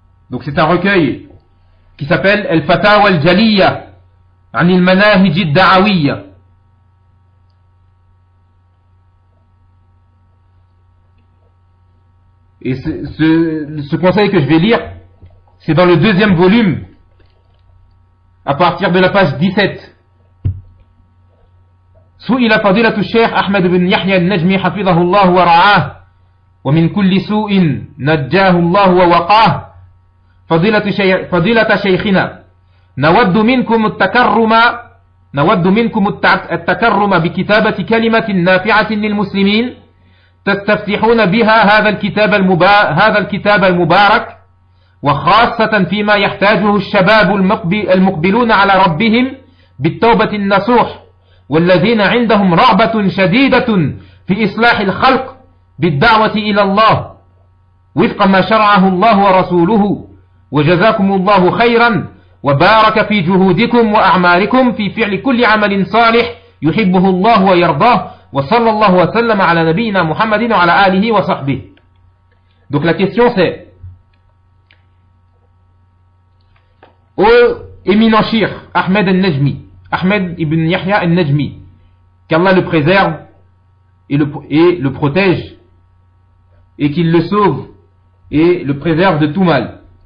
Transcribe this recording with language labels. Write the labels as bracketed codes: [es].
[fr] Donc c'est un recueil qui s'appelle [ar] Al-Fatawa al-Jaliya an il-Manahij al-Da'awiyya. [fr] Et ce conseil que je vais lire, c'est dans le deuxième volume, à partir de la page 17. [ar] سئل فضيلة الشيخ أحمد بن يحيى النجمي حفظه الله ورعاه ومن كل سوء نجاه الله ووقاه فضيلة شيخنا نود منكم التكرم بكتابة كلمة نافعة للمسلمين تستفتحون بها هذا الكتاب المبارك وخاصة فيما يحتاجه الشباب المقبلون على ربهم بالتوبة النصوح والذين عندهم رغبة شديدة في إصلاح الخلق بالدعوة إلى الله وفق ما شرعه الله ورسوله وجزاكم الله خيرا وبارك في جهودكم وأعمالكم في فعل كل عمل صالح يحبه الله ويرضاه وصلى الله وسلم على نبينا محمد وعلى آله وصحبه. [fr] Donc la question c'est: ô éminent Cheikh Ahmed al-Najmi, Ahmed ibn Yahya al-Najmi, qu'Allah le préserve et le protège, et qu'il le sauve et le préserve de tout mal.